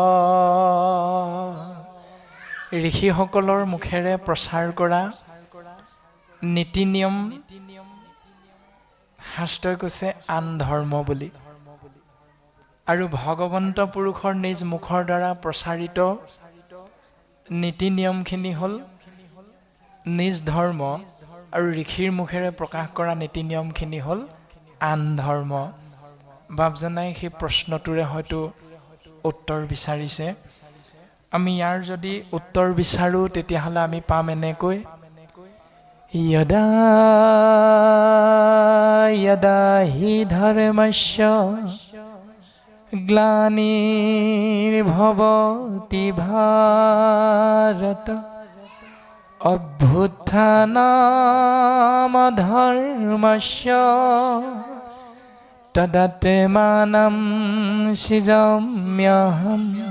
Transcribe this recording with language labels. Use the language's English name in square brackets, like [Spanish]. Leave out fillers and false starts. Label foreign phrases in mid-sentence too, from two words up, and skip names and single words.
[Assamese] ঋষিসকলৰ মুখেৰে প্ৰচাৰ কৰা নীতি নিয়ম শাস্ত্ৰই কৈছে আন ধৰ্ম বুলি, আৰু ভগৱন্ত পুৰুষৰ নিজ মুখৰ দ্বাৰা প্ৰচাৰিত নীতি নিয়মখিনি হ'ল নিজ ধৰ্ম, আৰু ঋষিৰ মুখেৰে প্ৰকাশ কৰা নীতি নিয়মখিনি হ'ল আন ধৰ্ম। বাপজনাই সেই প্ৰশ্নটোৰে হয়তো উত্তৰ বিচাৰিছে। আমি ইয়াৰ যদি উত্তৰ বিচাৰোঁ তেতিয়াহ'লে আমি পাম এনেকৈ: [Sanskrit] यदा यदा हि धर्मस्य ग्लानिर्भवति भारत अभ्युत्थानमधर्मस्य तदात्मानं सृजाम्यहं